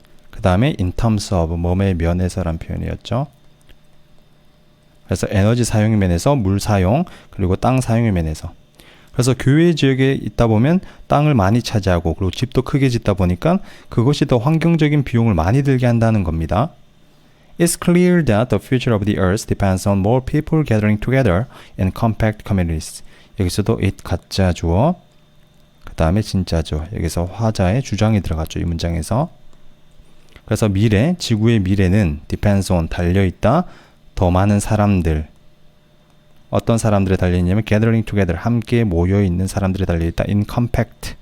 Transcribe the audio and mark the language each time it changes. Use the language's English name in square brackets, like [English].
[Korean] 그 다음에 [English] in terms of, [Korean] 몸의 면에서란 표현이었죠. 그래서 에너지 사용의 면에서, 물 사용, 그리고 땅 사용의 면에서. 그래서 교외 지역에 있다 보면 땅을 많이 차지하고, 그리고 집도 크게 짓다 보니까 그것이 더 환경적인 비용을 많이 들게 한다는 겁니다. [English] It's clear that the future of the earth depends on more people gathering together in compact communities. [Korean] 여기서도 it 가짜 주어, 그 다음에 진짜죠. 여기서 화자의 주장이 들어갔죠. 이 문장에서. 그래서 미래, 지구의 미래는 [English] depends on, [Korean] 달려있다. 더 많은 사람들. 어떤 사람들에 달려있냐면 [English] gathering together, [Korean] 함께 모여있는 사람들에 달려있다. [English] in compact.